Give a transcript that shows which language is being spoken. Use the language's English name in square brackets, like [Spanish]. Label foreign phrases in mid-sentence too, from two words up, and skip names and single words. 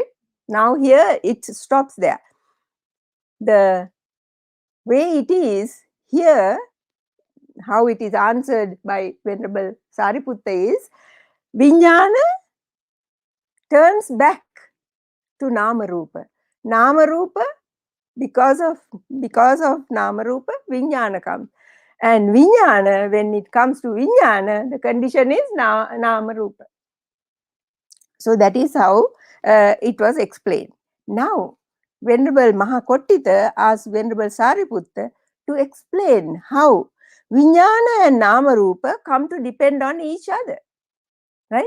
[English] Now here it stops there. The way it is here, how it is answered by Venerable Sāriputta is, vijnana turns back to [Pali] nama rupa. Nama rupa, [English] because of [Pali] nama rupa, [English] vijnana comes. And vijnana, when it comes to vijnana, the condition is [Pali] nama rupa. [English] So that is how it was explained. Now, Venerable Maha koṭṭhita asked Venerable Sāriputta to explain how vijnana and [Pali] nama rupa [English] come to depend on each other, right?